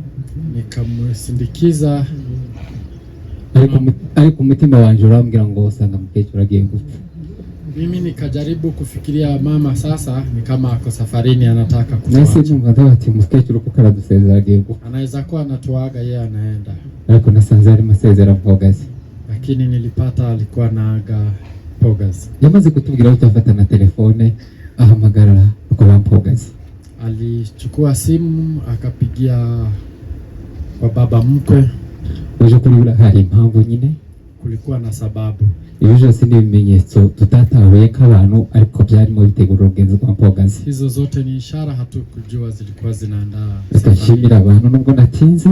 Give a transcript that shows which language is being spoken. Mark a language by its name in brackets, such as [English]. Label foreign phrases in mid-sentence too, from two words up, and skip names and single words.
[Swahili] Nikamusindikiza. [Kinyarwanda] Ariko umutima wanje urambwira ngo usanga mukecuru agiye gupfa. [Swahili] Mimi nikajaribu kufikiria mama sasa ni kama ako safarini anataka kutuacha. [Kinyarwanda] Nahise numva ati mukecuru kuko aradusezera agiye gupfa. [Swahili] Anaweza kuwa anatuaga yeye anaenda. [Kinyarwanda] Ariko nasanze ari masezera Pogazi. [Swahili] Lakini nilipata alikuwa naaga Pogazi. [Kinyarwanda] Yamaze kutubwira utafata na telefone ahamagara kwa Pogazi. [Swahili] Alichukua simu akapigia kwa baba mkwe. [Kinyarwanda] Uje kuri hari impamvu nyine. [Swahili] Kulikuwa na sababu. [Kinyarwanda] Ibyo si n'ibimenyetso tutatahuye k'abantu ariko byarimo bitegura urugenzo rwa Pogazi. [Swahili] Hizo zote ni ishara hatukujua zilikuwa zinaandaa. [Kinyarwanda] Tukashimira abantu nubwo natinze.